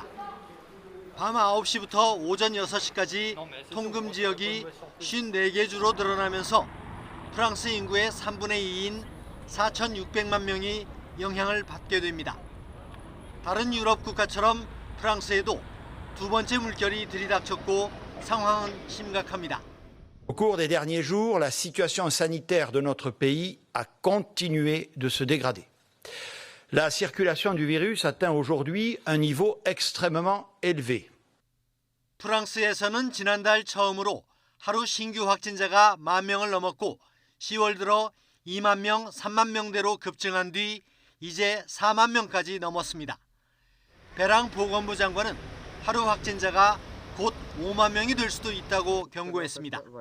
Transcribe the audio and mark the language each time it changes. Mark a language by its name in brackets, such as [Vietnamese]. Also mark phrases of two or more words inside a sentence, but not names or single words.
[Korean] 밤 9시부터 오전 6시까지 통금 지역이 54개 주로 늘어나면서 프랑스 인구의 3분의 2인 4,600만 명이 영향을 받게 됩니다. 다른 유럽 국가처럼 프랑스에도 두 번째 물결이 들이닥쳤고 상황은 심각합니다. [French] Au cours des derniers jours, la situation sanitaire de notre pays a continué de se dégrader. La circulation du virus atteint aujourd'hui un niveau extrêmement élevé. [Korean] 프랑스에서는 지난달 처음으로 하루 신규 확진자가 1만 명을 넘었고 10월 들어 2만 명, 3만 명대로 급증한 뒤 이제 4만 명까지 넘었습니다. 배랑 보건부 장관은 하루 확진자가 곧 5만 명이 될 수도 있다고 경고했습니다.